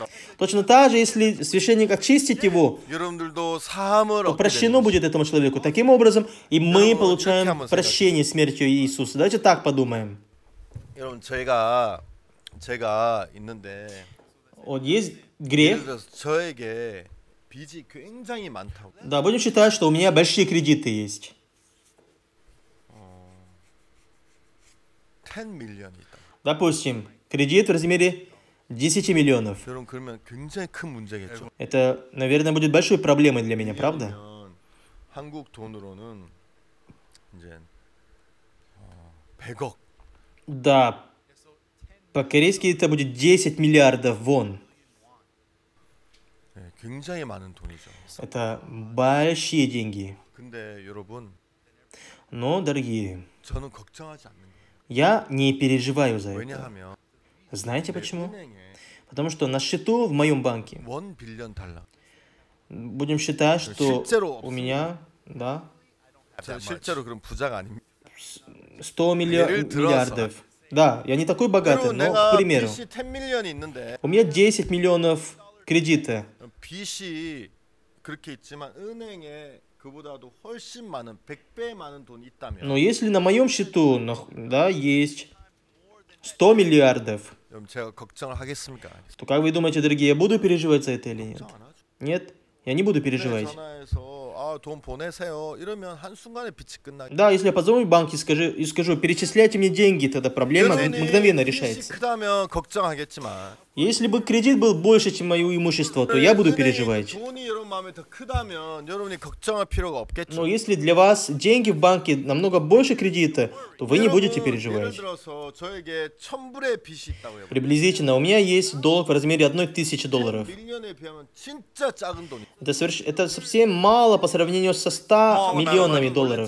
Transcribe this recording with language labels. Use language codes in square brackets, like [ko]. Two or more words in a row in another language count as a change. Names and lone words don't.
[ru] Точно так же, если священник очистит его, [ko] 여러분들도 사함을 [ru] то [ko] 얻게 [ru] прощено [ko] 됩니다. [ru] будет этому человеку. Таким образом, и мы [ko] 여러분, [ru] получаем [ko] 이렇게 한번 [ru] прощение смертью Иисуса. Давайте так подумаем. [ko] 여러분 제가 있는데 [ru] Вот есть [ko] 예를 [ru] грех. [ko] 들어서 저에게 빚이 굉장히 많다고. [ru] Да, будем считать, что у меня большие кредиты есть. [ko] 10 밀리언이 있다. [ru] Допустим, кредит в размере 10 миллионов. [ko] 여러분 그러면 굉장히 큰 문제겠죠. [ru] Это, наверное, будет большой проблемой для меня, правда? [ko] 왜냐면 한국 돈으로는 이제 100억. [ru] Да. По-корейски это будет 10 миллиардов вон. [ko] 네, 굉장히 많은 돈이죠. [ru] Это большие деньги. [ko] 근데 여러분 [ru] Но, dорогие, [ko] 저는 걱정하지 않는 거예요. [ru] я не переживаю за это. [ko] 왜냐하면 [ru] Знаете [ko] 내 [ru] почему? [ko] 은행에 [ru] Потому что на счету в моем банке, [ko] 1 빌리언 달러. [ru] будем считать, что [ko] 실제로 [ru] у меня, да, [ko] 저는 실제로 그런 부자가 아닙니다. 100 예를 들어서. [ru] миллиардов. Да, я не такой богатый, [ko] 여러분 [ru] но, [ko] 내가 [ru] к примеру, [ko] 빚이 10 밀리언이 있는데 [ru] у меня 10 миллионов кредита. [ko] 빚이 그렇게 있지만 은행에 그보다도 훨씬 많은 100배 많은 돈이 있다면 [ru] Но если на моем счету, да, есть 100 миллиардов, [ko] 여러분 제가 걱정을 하겠습니까? [ru] то как вы думаете, дорогие, я буду переживать за это или нет? [ko] 걱정 안 하죠. [ru] Нет, я не буду [ko] 네, [ru] переживать. [ko] 전화해서 돈 보내세요. 이러면 한순간에 빚이 끝나기. [ru] Да, если я позвоню в банк и скажу, перечисляйте мне деньги, тогда проблема мгновенно [ko] 빚이 [ru] решается. [ko] 크다면 걱정하겠지만 [ru] Если бы кредит был больше, чем мое имущество, то я буду переживать. [ko] 돈이 여러분 마음에 더 크다면 여러분이 걱정할 필요가 없겠죠. [ru] Но если для вас деньги в банке намного больше кредита, то вы не будете [ko] 예를 [ru] переживать. [ko] 들어서 저에게 1000불의 빚이 있다고요. [ru] Приблизительно, у меня есть долг в размере $1000. [ko] 밀리언에 비하면 진짜 작은 돈이. [ru] Это совсем мало по сравнению со 100 миллионами долларов.